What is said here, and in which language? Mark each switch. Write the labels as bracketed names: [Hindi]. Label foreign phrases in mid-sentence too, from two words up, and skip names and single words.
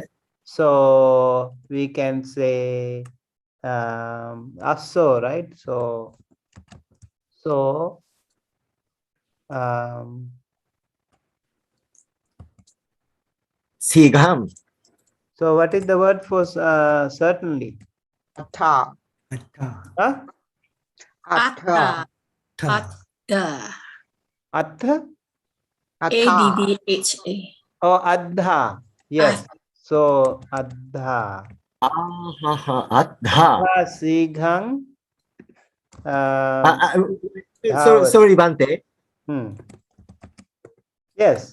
[English] So we can say asso, right? So Sigam. So what is the word for certainly? Atta. Huh? Atta. Atta. Atta? A-D-D-H-A. Oh, adha. Yes. So adha. Adha. Sighang. Sorry, Bhante. Yes.